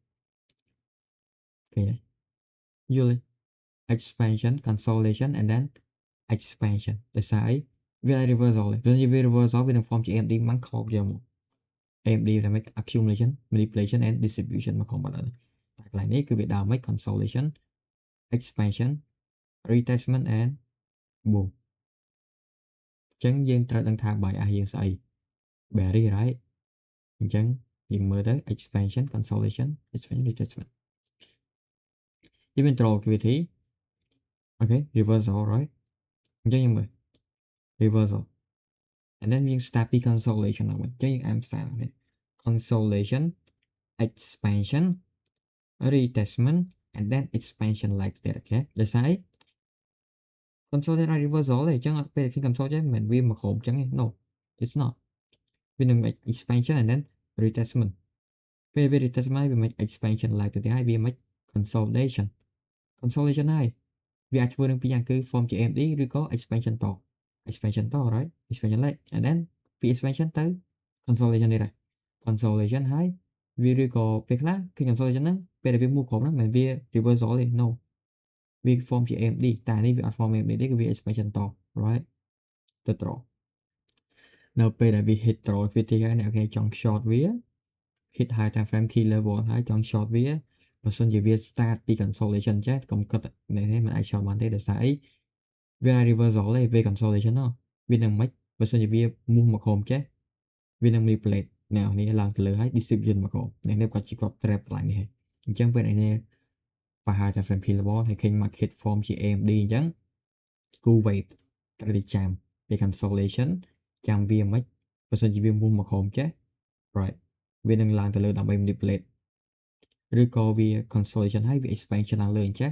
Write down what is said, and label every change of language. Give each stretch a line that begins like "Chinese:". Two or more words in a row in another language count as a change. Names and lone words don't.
Khmer: ទេយល់ទេ
English: expansion consolidation and then expansion
Khmer: ដោយសារអីវា reversal ទេបើនិយាយវា reversal វានឹង form ជា AMD មកខកយកមក AMD ដែល
English: make accumulation manipulation and distribution
Khmer: មកក្នុងបាត់ហើយតែកន្លែងនេះគឺវាដើរមក consolidation
English: expansion retracement and boom
Khmer: អញ្ចឹងយើងត្រូវដឹងថា bias យើងស្អី
English: bearish right
Khmer: អញ្ចឹងយើងមើលទៅ
English: expansion consolidation expansion retracement
Khmer: យើងមាន
English: draw activity okay reversal right
Khmer: អ ញ្ចឹងយើងមើល
English: reversal and then
Khmer: យើង start ពី consolidation ហ្នឹងវិញអញ្ចឹងយើងអានភាសានេះ
English: consolidation expansion retracement and then expansion like that
Khmer: អូខេដោយសារអី consolidation អាច reversal ទេអញ្ចឹងអត់ពេលឃើញ consolidation មិនមែនវាមកក្រោមអញ្ចឹងទេ no
English: it's not
Khmer: វានឹង
English: expansion and then retracement
Khmer: ពេលវា retracement វាមិន
English: expansion like
Khmer: ទៅហើយវាមិន consolidation ហើយវាអាចធ្វើនឹងពីរយ៉ាងគឺ form ជា AMD ឬក៏ expansion ត expansion ត
English: right expansion like and then
Khmer: ពី expansion ទៅ consolidation នេះដែរ consolidation ហើយវាឬក៏ពេលខ្លះគឺ consolidation ហ្នឹងពេលដែលវា move ក្រោមហ្នឹងមិនមែនវា reversal ទេ no វា form ជា AMD តែនេះវាអត់ form AMD ទេគឺវា expansion ត right ទៅត្រនៅពេលដែលវា hit ត្រវាទីហើយអ្នកនរចង់ short វា
English: hit high time frame key level
Khmer: ហើយចង់ short វាបើសិនជាវា start ពី consolidation ចេះកុំគិតនេះមិនអាច short បានទេដោយសារអីវា reversal ទេវា consolidation ណោះវានឹងមិនបើសិនជាវា move មកក្រោមចេះវានឹង manipulate អ្នកនេះឡើងទៅលើហើយ distribution មកក្រោមអ្នកនេះគាត់ជាគាត់ trap កន្លែងនេះហើយអញ្ចឹងពេលនេះបើហៅថា
English: frame key level
Khmer: ហើយឃើញ
English: market form
Khmer: ជា AMD អញ្ចឹងគូ wait ត្រូវតែចាំវា consolidation ចាំវាមិនបើសិនជាវា move មកក្រោមចេះ right វានឹងឡើងទៅលើដើម្បី manipulate ឬក៏វា consolidation ហើយវា expansion ឡើងលើអញ្ចឹង